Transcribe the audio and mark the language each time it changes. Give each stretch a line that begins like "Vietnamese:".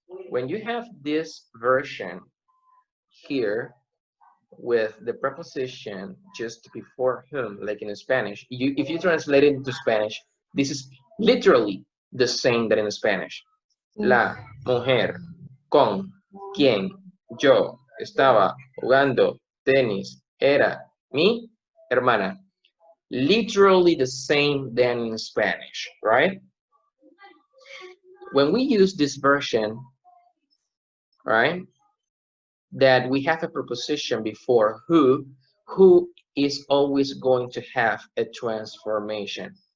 English: When you have this version here with the preposition just before whom, like in Spanish, if you translate it into Spanish, this is literally the same that in Spanish.
Spanish: La mujer con quien yo estaba jugando tenis, era mi hermana.
English: Literally the same than in Spanish, right? When we use this version, right, that we have a preposition before who is always going to have a transformation.